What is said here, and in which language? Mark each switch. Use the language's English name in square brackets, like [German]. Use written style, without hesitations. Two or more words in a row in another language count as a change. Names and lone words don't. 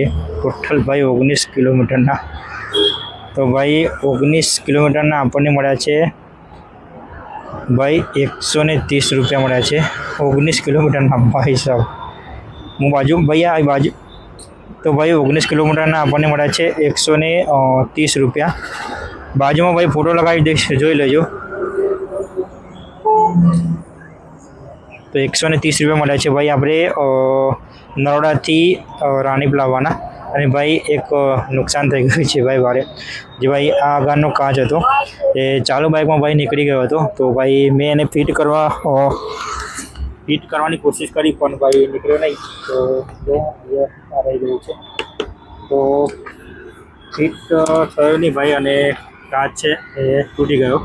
[Gujarati] ટોટલ ભાઈ 19 કિલોમીટર। તો ભાઈ 19 કિલોમીટર આપણે મળ્યા છે ભાઈ 130 રૂપિયા મળ્યા છે 19 કિલોમીટર ભાઈ સાહેબ। હું બાજુ ભૈયા આ બાજુ। તો ભાઈ 19 કિલોમીટર આપણે મળ્યા છે 130 રૂપિયા। બાજુમાં ભાઈ ફોટો લગાવી દઈશ જોઈ લેજો। તો 130 રૂપિયા મળ્યા છે ભાઈ આપણે નરોડાથી રાણીપ લાવવાના। અને ભાઈ એક નુકસાન થઈ ગયું છે ભાઈ વારે, જે ભાઈ આ આગળનો કાચ હતો એ ચાલુ બાઇકમાં ભાઈ નીકળી ગયો હતો। તો ભાઈ મેં એને ફિટ કરવાની કોશિશ કરી પણ ભાઈ નીકળ્યો નહીં। તો જો આ રહી ગયું છે। તો ફિટ થયો નહીં ભાઈ અને કાચ છે એ તૂટી ગયો।